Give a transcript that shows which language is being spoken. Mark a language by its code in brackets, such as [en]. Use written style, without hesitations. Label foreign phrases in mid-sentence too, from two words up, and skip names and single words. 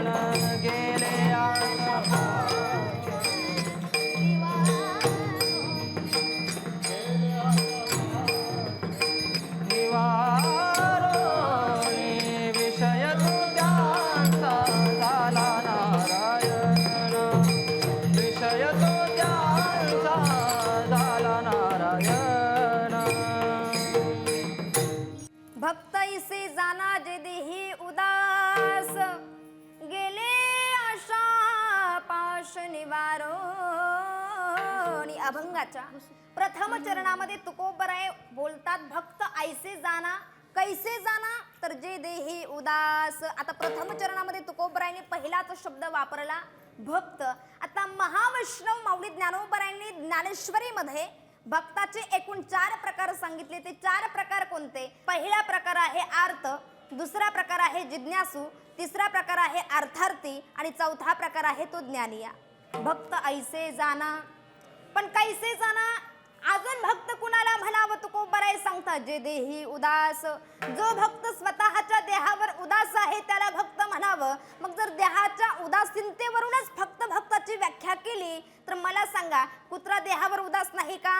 [mr] गेले आशा निवारोनी, विषय तो त्यांचा झाला नारायण, विषय तो त्यांचा झाला नारायण. भक्त इसे जाना जे देही उदास, गेले आशा पाश निवारोनी. अभंगाच्या प्रथम चरणामध्ये तुकोबराय बोलतात, भक्त ऐसे जाना, कैसे जाना तर जे देही उदास. आता प्रथम चरणामध्ये तुकोबरायांनी पहिलाच शब्द वापरला भक्त. आता महावैष्णव माऊली ज्ञानोबरायांनी ज्ञानेश्वरीमध्ये भक्ताचे एकूण 4 प्रकार सांगितले. ते 4 प्रकार कोणते? पहिला प्रकार आहे आर्त, दुसरा प्रकार आहे जिज्ञासू, तिसरा प्रकार आहे अर्थार्थी आणि चौथा प्रकार आहे तो ज्ञानिया. भक्त ऐसे जाना, पण कैसे जाना? अजून भक्त कुणाला म्हणावं? तुकोबराय सांगतात, जे देही उदास. जो भक्त स्वतःच्या देहावर उदास आहे त्याला भक्त म्हणावं. मग जर देहाच्या उदासीनतेवरूनच फक्त भक्ताची व्याख्या केली तर मला सांगा, कुत्रा देहावर उदास नाही का?